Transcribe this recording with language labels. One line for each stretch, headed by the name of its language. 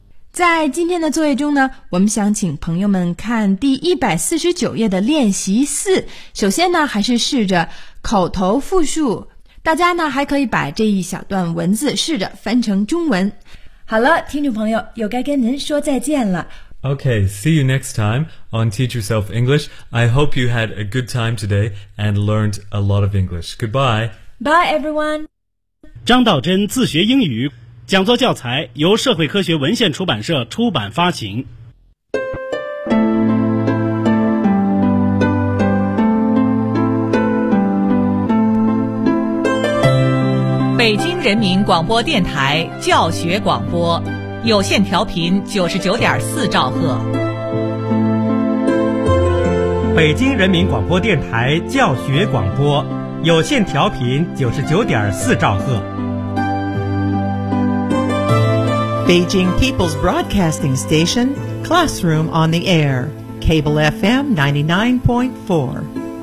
Chinese: 在今天的作业中呢，我们想请朋友们看第149页的练习四。首先呢，还是试着口头复述。大家呢，还可以把这一小段文字试着翻成中文。好了，听众朋友，又该跟您说再见了。
English: Okay, see you next time on Teach Yourself English. I hope you had a good time today and learned a lot of English. Goodbye. Bye, everyone.
Chinese: 张道真自学英语讲座教材由社会科学文献出版社出版发行。北京人民广播电台教学广播。有线调频99.4兆赫，北京人民广播电台教学广播，有线调频99.4兆赫。
English: Beijing People's Broadcasting Station Classroom on the air, Cable FM 99.4.